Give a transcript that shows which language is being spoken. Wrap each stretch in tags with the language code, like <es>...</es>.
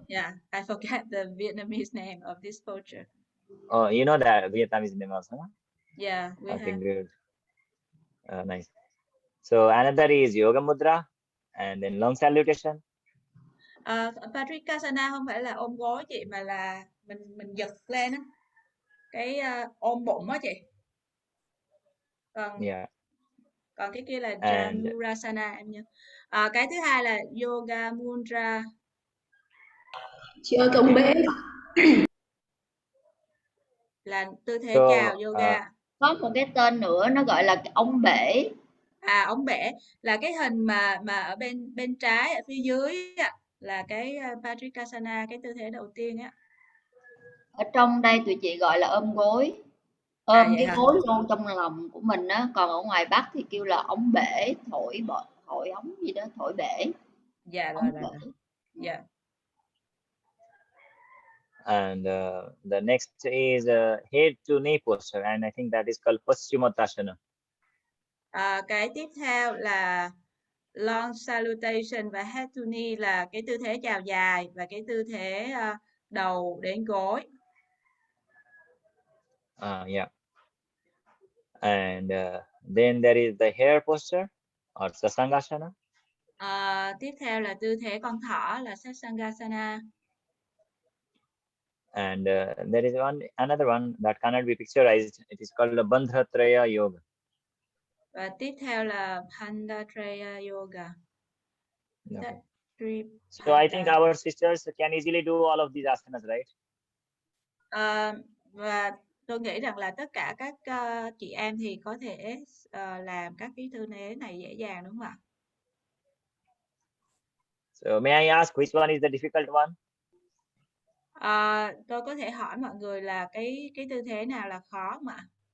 <en>Yeah, I forget the Vietnamese name of this posture. Oh, you know that Vietnamese name also? Yeah, we have. Think good. Nice. So another is yoga mudra, and then long salutation.</en> <vi>Bhastrikasana không phải là ôm gối chị, mà là mình giật lên á, cái ôm bụng á chị. Còn cái kia là Dhanurasana em nhớ. Cái thứ hai là yoga mudra. Chị ơi, cái ống bể là tư thế chào yoga. Có một cái tên nữa nó gọi là cái ống bể. Ống bể là cái hình mà ở bên trái, ở phía dưới là cái Bhastrikasana, cái tư thế đầu tiên á. Ở trong đây tụi chị gọi là ôm gối, ôm cái gối vô trong lòng của mình á. Còn ở ngoài Bắc thì kêu là ống bể, thổi ống gì đó, thổi bể. Dạ rồi. Dạ.</vi> <en>And the next is head to knee posture, and I think that is called Paschimottanasana.</en> <vi>Cái tiếp theo là</vi> <en>long salutation</en> <vi>và</vi> <en>head to knee</en> <vi>là cái tư thế chào dài, và cái tư thế đầu đến gối.</vi> <en>Yeah. And then there is the hare posture or Sasangasana.</en> <vi>Tiếp theo là tư thế con thỏ là Sasangasana.</vi> <en>And there is another one that cannot be picturized. It is called the Bandhatraya Yoga.</en> <vi>Và tiếp theo là Bandhatraya Yoga.</vi> <en>Okay. So I think our sisters can easily do all of these asanas, right?</en> <vi>Và tôi nghĩ rằng là tất cả các chị em thì có thể làm các cái tư thế này dễ dàng, đúng không ạ?</vi> <en>So may I ask which one is the difficult one?</en> <vi>Tôi có thể hỏi mọi người là cái tư thế nào là khó không ạ?</vi>